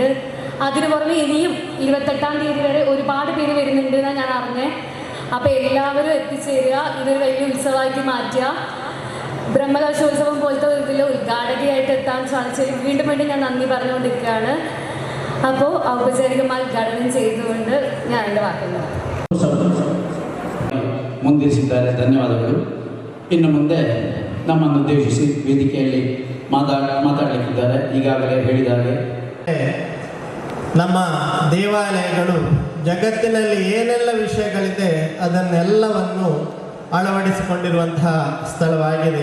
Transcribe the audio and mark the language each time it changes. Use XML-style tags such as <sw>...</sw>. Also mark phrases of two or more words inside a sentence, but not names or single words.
<ml>അതിന് പുറമെ ഇനിയും 28-ാം തീയതി വരെ ഒരുപാട് പേര് വരുന്നുണ്ട് എന്നാണ് ഞാൻ അറിഞ്ഞത്. അപ്പോൾ എല്ലാവരും എത്തിച്ചേരുക, ഇതൊരു വലിയ ഉത്സവമാക്കി മാറ്റുക. ബ്രഹ്മകലശോത്സവം പോലത്തെ ഇതിൽ ഉദ്ഘാടകയായിട്ട് എത്താൻ സാധിച്ചതിൽ വീണ്ടും ഞാൻ നന്ദി പറഞ്ഞുകൊണ്ടിരിക്കുകയാണ്. അപ്പോൾ ಔಪಚಾರಿಕമായി ഉദ്ഘാടനം ചെയ്തുകൊണ്ട് ഞാൻ എൻ്റെ വാക്കുകൾ</ml> <kn>ಮುಂದಿರಿಸಿದ್ದಾರೆ. ಧನ್ಯವಾದಗಳು. ಇನ್ನು ಮುಂದೆ ನಮ್ಮನ್ನು ಉದ್ದೇಶಿಸಿ ವೇದಿಕೆಯಲ್ಲಿ ಮಾತಾಡಲಿಕ್ಕಿದ್ದಾರೆ. ಈಗಾಗಲೇ ಹೇಳಿದಾಗೆ ನಮ್ಮ ದೇವಾಲಯಗಳು ಜಗತ್ತಿನಲ್ಲಿ ಏನೆಲ್ಲ ವಿಷಯಗಳಿದೆ ಅದನ್ನೆಲ್ಲವನ್ನು ಅಳವಡಿಸಿಕೊಂಡಿರುವಂತಹ ಸ್ಥಳವಾಗಿದೆ.</kn>